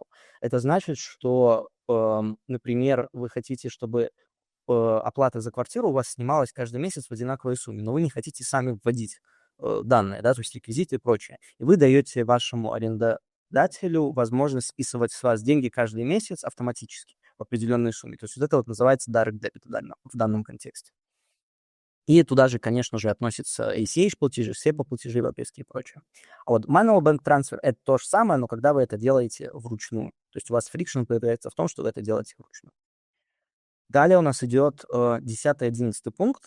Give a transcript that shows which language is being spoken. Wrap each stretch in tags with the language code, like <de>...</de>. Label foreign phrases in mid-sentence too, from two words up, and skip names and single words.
<ru>Это значит, что, например, вы хотите, чтобы оплата за квартиру у вас снималась каждый месяц в одинаковой сумме, но вы не хотите сами вводить данные, да, то есть реквизиты и прочее. И вы даете вашему арендодателю возможность списывать с вас деньги каждый месяц автоматически в определенной сумме. То есть вот это вот называется</ru> <en>direct debit</en> <ru>в данном контексте. И туда же, конечно же, относятся ACH-платежи, SEPA-платежи европейские и прочее. А вот</ru> <en>Manual Bank Transfer —</en> <ru>это то же самое, но когда вы это делаете вручную. То есть у вас фрикшн появляется в том, что вы это делаете вручную. Далее у нас идет 10-11 пункт.</ru>